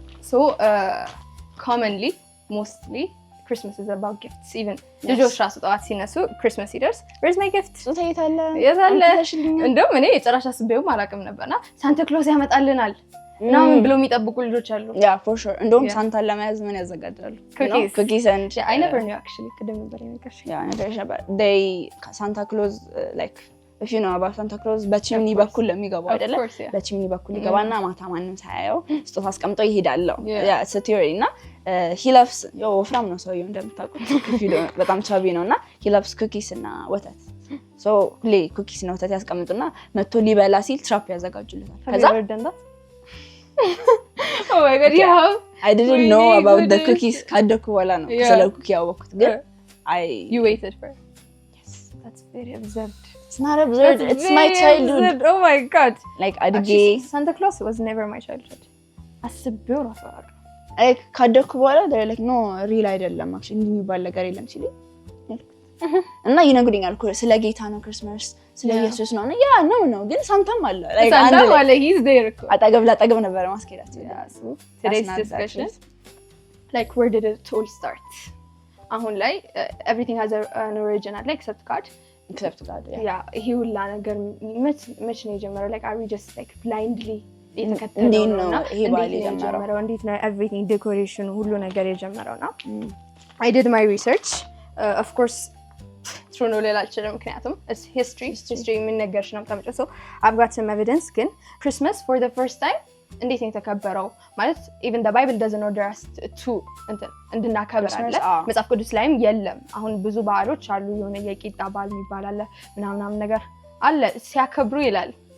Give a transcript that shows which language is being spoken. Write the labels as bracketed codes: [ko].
[en] So commonly, mostly, Christmas is about gifts. [am] Even ልጆች ራሱ ጠዋት ሲነሱ Christmas ይደርስ [en] where's my gift? [am] የታለ? እንደውም እኔ ጭራሽ አስቤውም አላውቅም ነበርና ሳንታ ክሎዝ ያመጣልናል ምናምን ብለው የሚጠብቁ ልጆች አሉ። [en] Yeah, for sure. [am] እንደውም ሳንታን ለመያዝ ምን ያዘጋጃሉ? [en] Cookies and I never knew actually. [am] ቅድም ነበር የነገርሽኝ። [en] Yeah, ነበር they Santa Claus like if you know about Santa Claus [am] በቺምኒ በኩል ለሚገባው አይደለ? በቺምኒ በኩል ይገባና ማታ ማንም ሳያየው ስጦታ አስቀምጦ ይሄዳል። [en] Yeah, it's a theory [am] እና he loves ወፍራም ነው ሰውየው እንደምታውቁት በጣም ቻቢ ነውና [en] he loves cookies [am] እና ወተት so ሁሌ cookies እና ወተት ያስቀምጡና መጥቶ ሊበላ ሲል ትራፕ ያዘጋጁለታል። ከዛ [en] Oh my god, yeah. I didn't know about the cookies [am] ካደኩ በኋላ ነው ስለ ኩኪ ያወቅኩት ግን [en] you waited for yes that's very absurd. It's not absurd, it's my childhood. Absurd. Oh my god, [am] like አድጌ [en] Santa Claus was never my childhood. [am] አስቤው ራሱ like ካደኩ በኋላ [en] they're like no real [am] አይደለም actually እንዲህ የሚባል ነገር የለም ሲሉ እና ይነግሩኛል እኮ ስለ ጌታ ነው ክርስማስ ስለ ኢየሱስ ነው ያ ነው ግን ሳንታም አለ like ሳንታም አለ [en] he's there [am] እኮ አጠገብ ላጠገብ ነበር ማስኬዳቸው [en] today's discussion like where did it all start? [am] አሁን ላይ [en] everything has an origin like except God yeah [am] ይሄ ሁላ ነገር መች ነው የጀመረው? [en] like are we just like blindly [am] የተከተለው ነው ይሄ ባል የጀመረው? እንዴት ነው everything decoration ሁሉ ነገር የጀመረው ነው? [en] I did my research of course [am] true ነው ልላችልም ምክንያቱም [en] it's history [am] የሚነገርሽ ነው የምታመጪው [en] so I've got some evidence [am] ግን [en] Christmas for the first time [am] እንዴት ነው የተከበረው ማለት [en] even the Bible doesn't order us to [am] እንድናከብር አለ መጽሐፍ ቅዱስ ላይም የለም። አሁን ብዙ በዓሎች አሉ የሆነ የቂጣ በዓል የሚባል አለ ምናምን ነገር አለ ሲያከብሩ ይላል